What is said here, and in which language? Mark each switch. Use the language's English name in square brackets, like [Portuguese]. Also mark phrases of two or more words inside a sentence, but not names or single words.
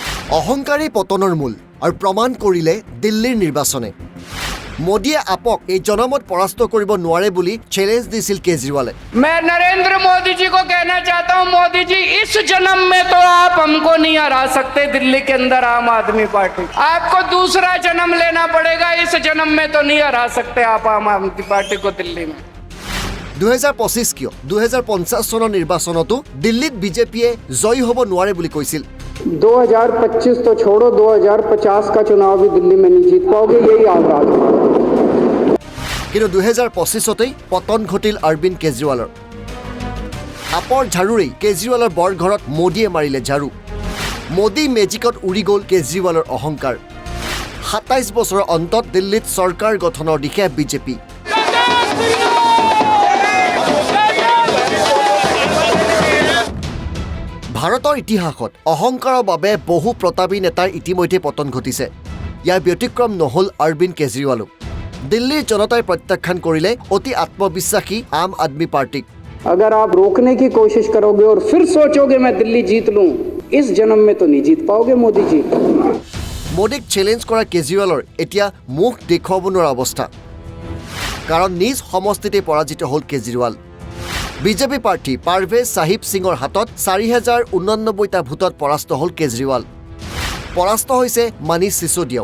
[Assamese] অহংকাৰী পতনৰ মূল আৰু প্ৰমাণ কৰিলে দিল্লীৰ নিৰ্বাচনে মোদীয়ে আপক এই জনমত পৰাস্ত কৰিব নোৱাৰে বুলি চ্যালেঞ্জ দিছিল কেজৰিৱালে। [Hindi] मैं नरेंद्र मोदी जी को कहना चाहता हूं, मोदी जी इस जन्म में तो आप हमको नहीं हरा सकते दिल्ली के अंदर आम आदमी पार्टी। आपको दूसरा जन्म लेना पड़ेगा, इस जन्म में तो नहीं हरा सकते आप आम आदमी पार्टी को दिल्ली में। [Assamese] 2025 কিয় 2050 চনৰ নিৰ্বাচনতো দিল্লীত বিজেপিয়ে জয়ী হ'ব নোৱাৰে বুলি কৈছিল। [Hindi] 2025 तो छोड़ो, 2050 का चुनाव भी दिल्ली में नहीं जीत पाओगे, यही आगाज। [Assamese] কিন্তু 2025তেই পতন ঘটিল অৰবিন্দ কেজৰিৱালৰ। আপৰ ঝাৰুৰেই কেজৰিৱালৰ বৰঘৰত মোদীয়ে মাৰিলে ঝাৰু। মোদী মেজিকত উৰি গ'ল কেজৰিৱালৰ অহংকাৰ। 27 বছৰৰ অন্তত দিল্লীত চৰকাৰ গঠনৰ দিশে বিজেপি। ভাৰতৰ ইতিহাসত অহংকাৰৰ বাবে বহু প্ৰতাপী নেতাৰ ইতিমধ্যে পতন ঘটিছে। ইয়াৰ ব্যতিক্ৰম নহ'ল অৰবিন্দ কেজৰিৱালো। দিল্লীৰ জনতাই প্ৰত্যাখ্যান কৰিলে অতি আত্মবিশ্বাসী আম আদমি পাৰ্টিক। [Hindi] अगर आप रोकने की कोशिश करोगे और फिर सोचोगे मैं दिल्ली जीत लूं, इस जन्म में तो नहीं जीत पाओगे मोदी जी। [Assamese] মোদীক চেলেঞ্জ কৰা কেজৰিৱালৰ এতিয়া মুখ দেখুৱাব নোৱাৰা অৱস্থা, কাৰণ নিজ সমষ্টিতে পৰাজিত হ'ল কেজৰিৱাল। বিজেপি প্ৰাৰ্থী পাৰভেজ চাহিব সিঙৰ হাতত 4089টা ভোটত পৰাস্ত হ'ল কেজৰিৱাল। পৰাস্ত হৈছে মনীষ সিসোদিয়াও।